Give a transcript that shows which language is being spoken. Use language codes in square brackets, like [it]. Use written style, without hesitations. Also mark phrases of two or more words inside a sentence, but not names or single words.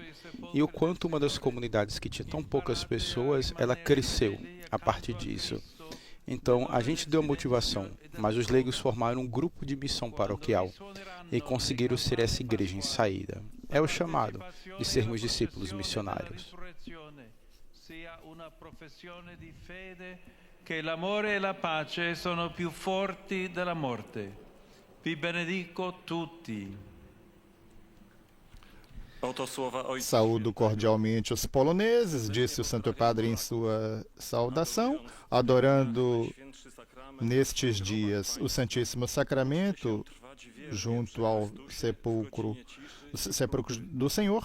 [pt] E o quanto uma das comunidades que tinha tão poucas pessoas, ela cresceu a partir disso. Então, a gente deu a motivação, mas os leigos formaram um grupo de missão paroquial e conseguiram ser essa igreja em saída. É o chamado de sermos discípulos missionários. [it] Che l'amore e la pace sono più forti della morte. Vi benedico tutti. [pt] Saúdo cordialmente os poloneses, disse o Santo Padre em sua saudação, adorando nestes dias o Santíssimo Sacramento junto ao sepulcro do Senhor.